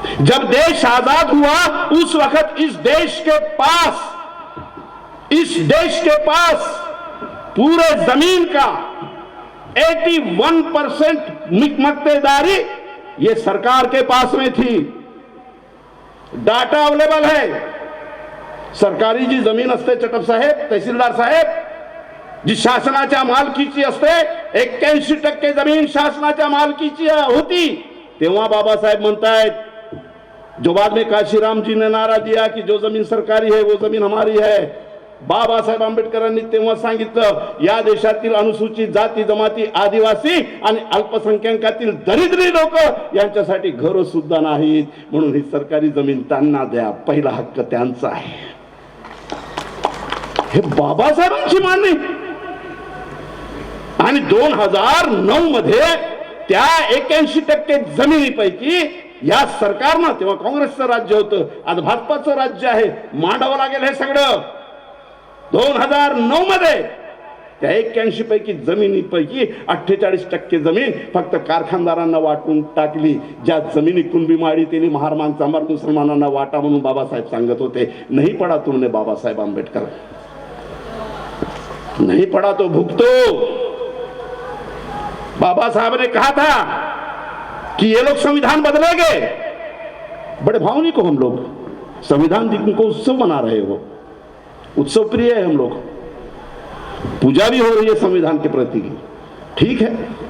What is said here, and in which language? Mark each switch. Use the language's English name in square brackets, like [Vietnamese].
[Hindi] जब देश आजाद हुआ उस वक्त इस देश के पास पूरे जमीन का 81% मक्तेदारी ये सरकार के पास में थी। डाटा अवेलेबल है। [Marathi] सरकारी जी जमीन असते चटप साहेब, तहसीलदार साहेब, जी शासनाच्या मालकीची असते 81% जमीन शासनाच्या मालकीची होती। तेव्हा बाबासाहेब म्हणतायत, [Hindi] जो बाद में काशीराम जी ने नारा दिया कि जो जमीन सरकारी है वो जमीन हमारी है। [Marathi] बाबासाहेब आंबेडकरांनी तेव्हा सांगितलं या देशातील अनुसूचित जाती जमाती, आदिवासी आणि अल्पसंख्याकातील दरिद्री लोक यांच्यासाठी घर सुद्धा नाहीत, म्हणून ही सरकारी जमीन त्यांना द्या, पहिला हक्क त्यांचा आहे। हे बाबासाहेबांची मागणी। आणि 2009 मध्ये त्या 81% जमिनीपैकी या सरकारनं, तेव्हा काँग्रेसचं राज्य होतं, आज भाजपाचं राज्य आहे, मांडावं लागेल हे सगळं। 2009 मध्ये त्या 81 पैकी जमिनीपैकी 48% जमीन फक्त कारखानदारांना वाटून टाकली। ज्या जमिनी कुणबी माडी त्यांनी महारमान चांबार मुसलमानांना वाटा म्हणून बाबासाहेब सांगत होते। [Hindi] नहीं पढ़ा तुमने बाबासाहेब आंबेडकर, नहीं पढ़ा तो भुगतो। बाबा साहब ने कहा था कि ये लोग संविधान बदलेंगे। बड़े भावनिक हो हम लोग, संविधान दिन को उत्सव मना रहे हो, उत्सव प्रिय है हम लोग, पूजा भी हो रही है संविधान के प्रति, ठीक है।